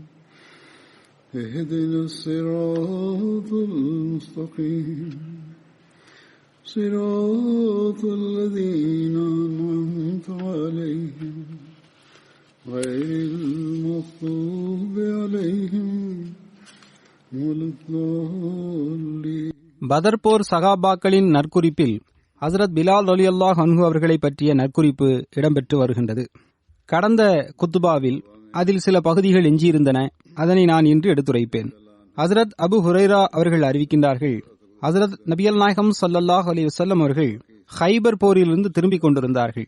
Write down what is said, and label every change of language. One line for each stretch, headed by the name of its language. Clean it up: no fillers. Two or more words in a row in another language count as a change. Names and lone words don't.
Arabic: اهدنا الصراط المستقيم صراط الذين أنعمت عليهم غير المغضوب عليهم ولا الضالين.
Tamil: பதர் போர் சகாபாக்களின் நற்குறிப்பில் ஹஸ்ரத் பிலால்
Arabic: رضي الله عنه
Tamil: அவர்களை பற்றிய நற்குறிப்பு இடம்பெற்று வருகின்றது. கடந்த குத்துபாவில் அதில் சில பகுதிகள் எஞ்சியிருந்தன. அதனை நான் இன்று எடுத்துரைப்பேன். ஹஸ்ரத் அபு ஹுரைரா அவர்கள் அறிவிக்கின்றார்கள், ஹஸ்ரத் நபியல் நாயகம்
Arabic: صلى الله عليه وسلم
Tamil: அவர்கள் ஹைபர் போரிலிருந்து திரும்பிக் கொண்டிருந்தார்கள்.